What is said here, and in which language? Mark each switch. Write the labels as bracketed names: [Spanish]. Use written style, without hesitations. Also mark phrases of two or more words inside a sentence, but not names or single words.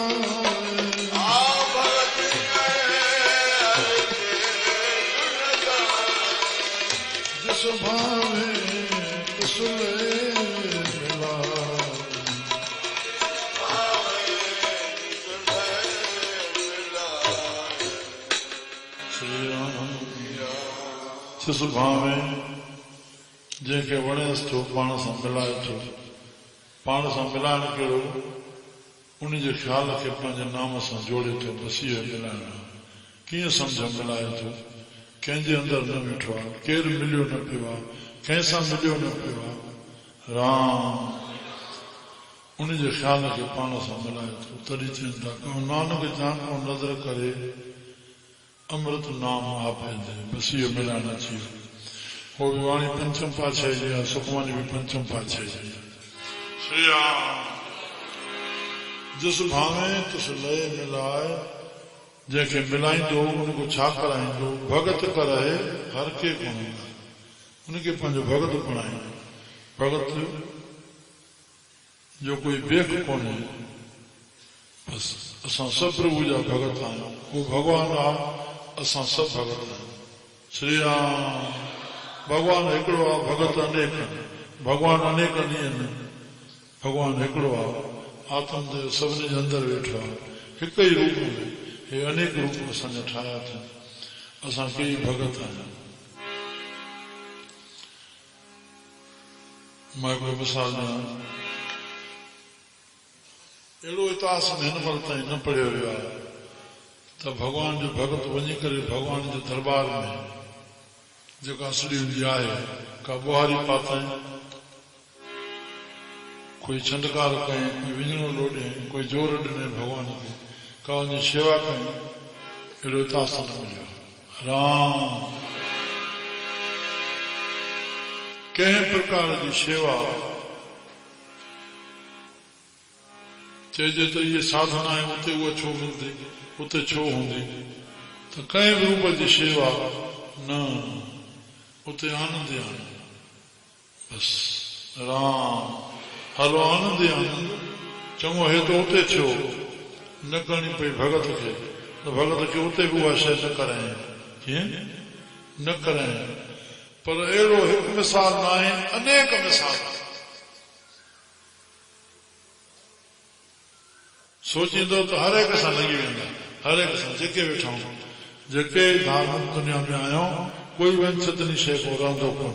[Punjabi] ਗਾਏ, ਜਿਸ ਭਾਵੇ ਤਿਸ ਲੇ [Sindhi] जिस भावे जंहिंखे वणेसि थो पाण सां मिलाए थो। पाण सां मिलाइण कहिड़ो? उन जे ख़्याल खे पंहिंजे नाम सां जोड़े थो, बसि इहो मिलाइण। कीअं सम्झ मिलाए थो? कंहिंजे अंदरि न वेठो आहे, केरु मिलियो न पियो आहे, कंहिं सां मिलियो न पियो आहे। राम उन जे ख़्याल खे पाण सां मिलाए थो, तॾहिं चवनि था [Punjabi] ਨਾਨਕ ਜਾਨ ਕੋ ਨਜ਼ਰ ਕਰੇ ਅੰਮ੍ਰਿਤ ਨਾਮ ਆਪੇ ਦੇ, [Sindhi] बसि इहो मिलाइण अची वियो। हो बि वाणी पंचम पातशाही जी आहे, सुखमनी बि पंचम पातशाही जी आहे। श्री राम [Punjabi] ਜਿਸ ਭਾਵੇ ਤਿਸ ਲਯ ਮਿਲਾਏ, [Sindhi] जंहिंखे मिलाईंदो उनखे छा कराईंदो? [Punjabi] ਭਗਤ ਕਰਾਏ ਹਰ ਕੇ ਗੁਣ, [Sindhi] उनखे पंहिंजो भगत बणाईंदो। भगत जो कोई बेख कोन्हे, बसि असां सभु प्रभु जा भगत आहियूं। उहो भॻवान आहे, असां सभु भगत आहियूं। श्री राम भॻवानु हिकिड़ो आहे, भगत अनेक। भॻवानु अनेक ॾींहं आहिनि, भॻवानु हिकिड़ो आहे। आत्मदेव सभिनी जे अंदरि वेठो आहे, हिक ई रूप में हे अनेक रूप असांजा ठाहिया अथनि। असां कई भगत आहियूं। मां हिकिड़ो मिसाल ॾियां, अहिड़ो इतिहास में हिन महिल ताईं न पढ़ियो वियो आहे त भॻवान जो भगत वञी करे भॻवान जे दरबार में जेका असली हूंदी आहे, का ॿुहारी पातई, कोई छंडकार कई, कोई विञणो लोॾे, कोई जोर ॾिने भॻवान खे, का उनजी शेवा कई, अहिड़ो इतिहास न मिलियो। राम कंहिं प्रकार जी शेवा चइजे त इहे साधना आहे, उते उहा छो मिलंदी, उते छो हूंदी, त कंहिं बि रूप जी शेवा न, उते आनंद ई आनंद। बसि राम हलो आनंद ई आनंद। चङो हे त उते थियो, न करणी पई भगत खे, त भगत खे उते बि उहा शइ न कराए। कीअं न कराए? पर अहिड़ो हिकु मिसाल न आहे, अनेक मिसाल। सोचींदो त हर एक सां लॻी वेंदा, हर एक सां जेके वेठा आहियूं, जेके धार्मिक दुनिया में आहियूं, कोई वंचितनी शइ को रहंदो कोन।